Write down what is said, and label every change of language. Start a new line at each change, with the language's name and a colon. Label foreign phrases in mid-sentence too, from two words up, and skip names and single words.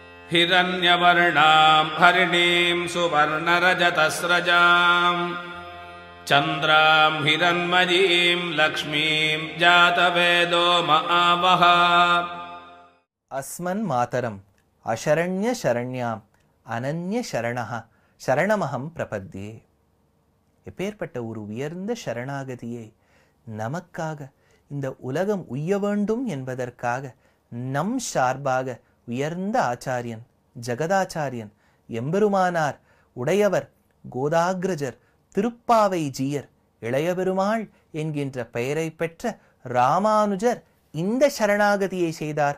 Sanskrit: हिरण्यवर्णां हरिणीं सुवर्णरजतस्रजां चन्द्रां हिरण्मयीं लक्ष्मीं जातवेदो महावः अस्मन् मातरम् अशरण्य शरण्याम् अनन्य शरणः शरणमहं प्रपद्ये.
Tamil: எப்பேற்பட்ட ஒரு உயர்ந்த சரணாகதியை நமக்காக இந்த உலகம் உய்ய வேண்டும் என்பதற்காக நம் சார்பாக உயர்ந்த ஆச்சாரியன் ஜகதாச்சாரியன் எம்பெருமானார் உடையவர் கோதாகிரஜர் திருப்பாவை ஜீயர் இளையபெருமாள் என்கின்ற பெயரை பெற்ற ராமானுஜர் இந்த சரணாகதியை செய்தார்.